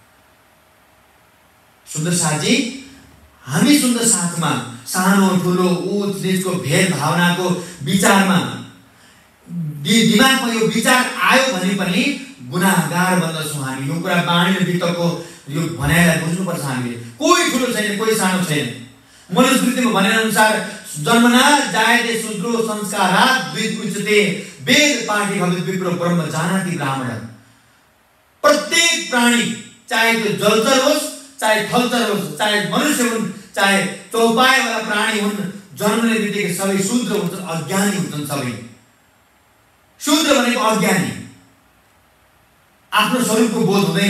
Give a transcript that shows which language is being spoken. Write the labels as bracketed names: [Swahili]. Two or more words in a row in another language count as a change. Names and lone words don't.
[Nepali] सुन्दर साथजी, हामी सुन्दर साथमा सानो ठुलो उच निचको भेद भावनाको विचारमा दिमागमा यो विचार आयो भने पनि गुनाहगार बन्दछौँ हामी। यो कुरा बाणी र वित्तको यो भनाइलाई बुझ्नुपर्छ हामीले। कोही ठुलो छैन, कोही सानो छैन। मनुस्मृतिमा भनेअनुसार [Sanskrit] जन्मना जायते शूद्रो संस्कारात् द्विज उच्यते वेद पाठी भवित विप्रो ब्रह्म जानाति ब्राह्मण। [Nepali] प्रत्येक प्राणी, चाहे त्यो जलचर होस्, चाहे थलचर होस्, चाहे मनुष्य हुन्, चाहे चौपाएवाला प्राणी हुन्, जन्मने बित्तिकै सबै शूद्र हुन्छन्, अज्ञानी हुन्छन्। सबै शूद्र भनेको अज्ञानी, आफ्नो स्वरूपको बोध हुँदैन।